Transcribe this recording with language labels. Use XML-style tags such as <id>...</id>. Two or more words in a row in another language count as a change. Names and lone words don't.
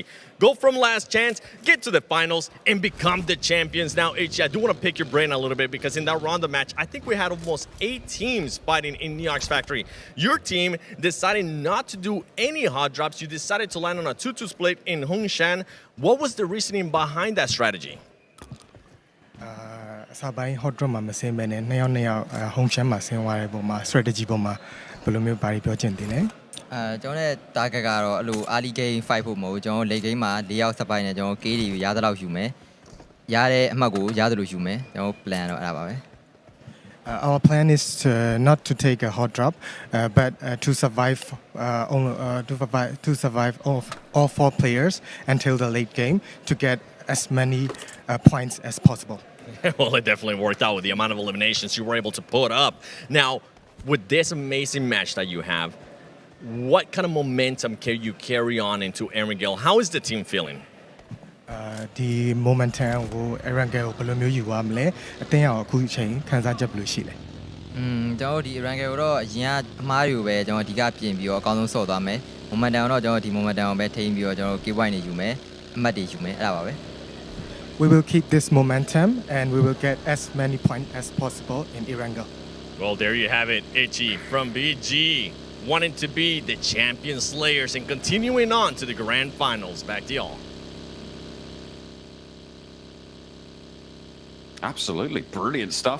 <en>Go from last chance, get to the finals, and become the champions. Now, Ichi, I do want to pick your brain a little bit, because in that round of match, I think we had almost 8 teams fighting in Neox Factory. Your team decided not to do any hot drops. You decided to land on a 2-2 split in Hongshan. What was the reasoning behind that strategy?</en> <my>အစပိုင်း</my> <en>hot drop</en> <my>မှာမဆင်းဘဲနဲ့နှစ်ယောက်</my> <en>home champ</en> <my>မှာဆင်းသွားတဲ့ပုံမှာ strategy ပုံမှာဘယ်လိုမျိုးဘာတွေပြောချင်တယ်လဲ ကျွန်တော်ရဲ့ target ကတော့အဲ့လို</my> <en>early game fight</en> <my>ဖို့မဟုတ်ဘူးကျွန်တော်</my> <en>late game</en> <my>မှာ4ယောက်စပိုင်းနဲ့ကျွန်တော် KD ကိုရသလောက်ယူမယ်ရတဲ့အမှတ်ကိုရသလိုယူမယ်ကျွန်တော် plan တော့အဲ့ဒါပါပဲ</my> <en>Our plan is not to take a hot drop, but to survive all 4 players until the late game to get as many points as possible. Well, it definitely worked out with the amount of eliminations you were able to put up. Now, with this amazing match that you have, what kind of momentum can you carry on into Erangel? How is the team feeling? The momentum</en> <my>ကို Erangel ကိုဘယ်လိုမျိုးယူရမလဲအတင်းအောင်အခုချိန်ခန်းစားချက်ဘယ်လိုရှိလဲ ကျွန်တော်ဒီ Erangel ကိုတော့အရင်ကအမားတွေကိုပဲကျွန်တော်ဒီကပြင်ပြီးတော့အကောင်းဆုံးဆော့သွားမယ် momentum တော့ကျွန်တော်ဒီ momentum ကိုပဲထိန်းပြီးတော့ကျွန်တော်</my> <en>key point</en> <my>တွေယူမယ်အမှတ်တွေယူမယ်အဲ့ဒါပါပဲ</my> <en>We will keep this momentum and we will get as many points as possible in Erangel. Well, there you have it, Ichi from BG, wanting to be the champion slayers and continuing on to the grand finals. Back to y'all. Absolutely. Brilliant stuff.</en>